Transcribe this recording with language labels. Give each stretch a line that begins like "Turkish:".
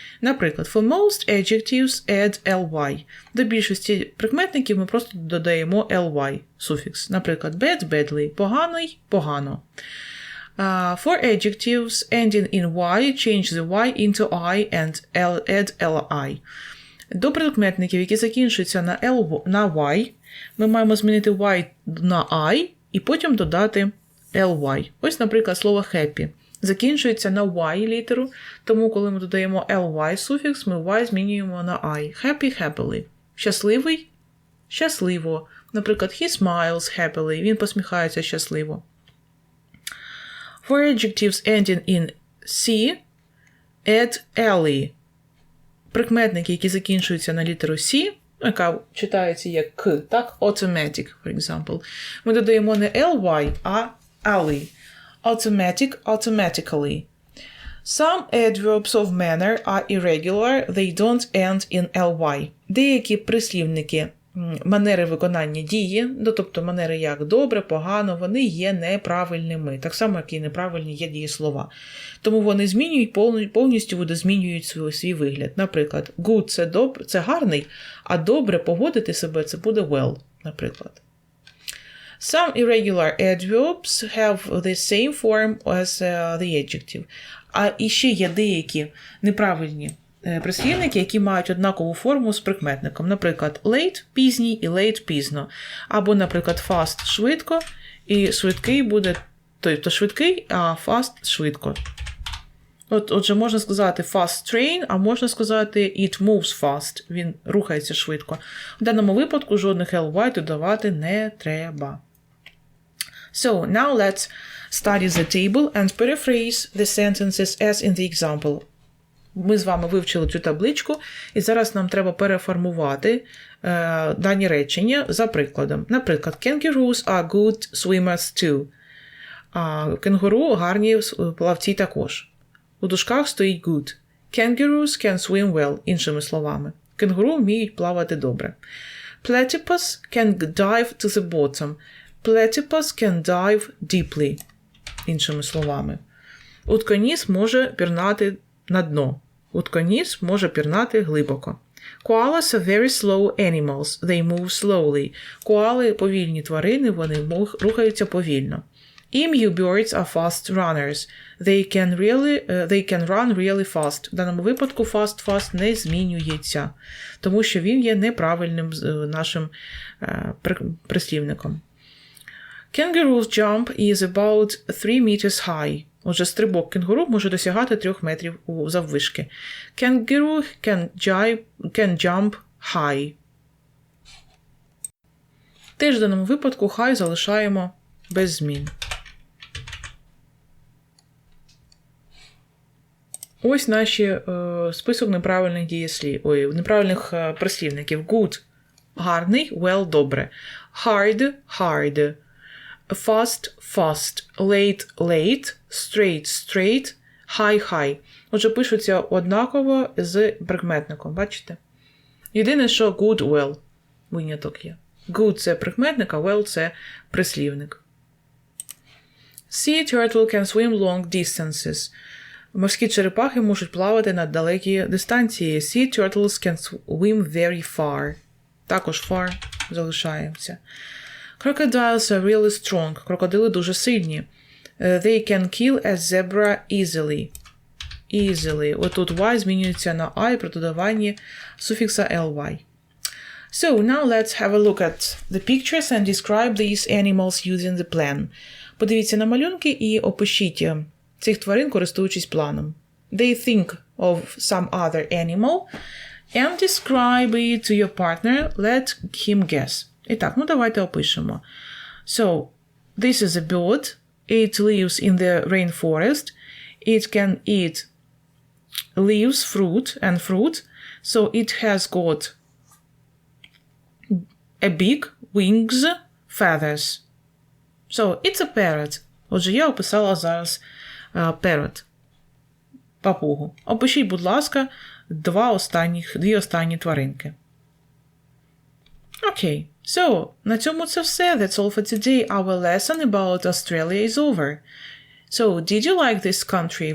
Ukrainian: Наприклад,
English: for most adjectives add ly.
Ukrainian: До більшості прикметників ми просто додаємо ly, суфікс. Наприклад, bad, badly, поганий, погано.
English: For adjectives ending in y, change the y into I and add li.
Ukrainian: До прикметників, які закінчуються на y, ми маємо змінити y на I і потім додати ly. Ось, наприклад, слово happy. Закінчується на y літеру, тому коли ми додаємо ly суфікс, ми y змінюємо на I.
English: Happy, happily.
Ukrainian: Щасливий, щасливо. Наприклад,
English: he smiles happily.
Ukrainian: Він посміхається щасливо.
English: For adjectives ending in c, add ly.
Ukrainian: Прикметники, які закінчуються на літеру c, яка читається як к, так?
English: Automatic, for example.
Ukrainian: Ми додаємо не ly, а ally.
English: Automatic, automatically. Some adverbs of manner are irregular, they don't end in ly.
Ukrainian: Деякі прислівники манери виконання дії, тобто манери як добре, погано, вони є неправильними. Так само, як і неправильні є дієслова. Тому вони змінюють, повністю видозмінюють свій вигляд. Наприклад, good – це гарний, а добре поводити себе – це буде well, наприклад.
English: Some irregular adverbs have the same form as the adjective.
Ukrainian: А іще є деякі неправильні прислівники, які мають однакову форму з прикметником. Наприклад, late – пізній і late – пізно. Або, наприклад, fast – швидко, і швидкий буде, тобто швидкий, а fast – швидко. Отже, можна сказати fast train, а можна сказати
English: it moves fast.
Ukrainian: Він рухається швидко. В даному випадку жодних ly додавати не треба.
English: So, now let's study the table and paraphrase the sentences as in the example.
Ukrainian: Ми з вами вивчили цю табличку, і зараз нам треба переформувати дані речення за прикладом. Наприклад,
English: kangaroos are good swimmers too.
Ukrainian: Кенгуру гарні плавці також. У дужках стоїть good.
English: Kangaroos can swim well,
Ukrainian: іншими словами. Кенгуру вміють плавати добре.
English: Platypus can dive to the bottom. Platypus can dive deeply,
Ukrainian: іншими словами. Утконіс може пірнати на дно. Утконіс може пірнати глибоко.
English: Koalas are very slow animals. They move slowly.
Ukrainian: Коали – повільні тварини, вони рухаються повільно.
English: Emu birds are fast runners. They can run really fast.
Ukrainian: В даному випадку fast не змінюється, тому що він є неправильним нашим прислівником.
English: Kangaroo's jump is about 3 meters high.
Ukrainian: Отже, стрибок кенгуру може досягати 3 метрів заввишки.
English: Kangaroo can jump high.
Ukrainian: Теж в даному випадку high залишаємо без змін. Ось наші список неправильних дієслів, неправильних прислівників. Good – гарний, well – добре.
English: Hard – hard. Fast – fast. Late – late. Straight – straight. High – high.
Ukrainian: Отже, пишуться однаково з прикметником, бачите? Єдине, що good – well. Виняток є. Good – це прикметник, а well – це прислівник.
English: Sea turtle can swim long distances.
Ukrainian: Морські черепахи можуть плавати на далекі дистанції.
English: Sea turtles can swim very far.
Ukrainian: Також far залишається.
English: Crocodiles are really strong.
Ukrainian: Крокодили дуже сильні.
English: They can kill a zebra easily. Easily.
Ukrainian: Отут y змінюється на I при додаванні суфікса ly.
English: So, now let's have a look at the pictures and describe these animals using the plan.
Ukrainian: Подивіться на малюнки і опишіть цих тварин, користуючись планом.
English: They think of some other animal and describe it to your partner. Let him guess.
Ukrainian: І так, давайте опишемо.
English: So, this is a bird. It lives in the rainforest. It can eat leaves, fruit. So, it has got a big wings, feathers. So, it's a parrot.
Ukrainian: Отже, я описала зараз parrot. Папугу. Опишіть, будь ласка, дві останні тваринки. Окей. So, на цьому це все.
English: That's all for today. Our lesson about Australia is over. So, did you like this country?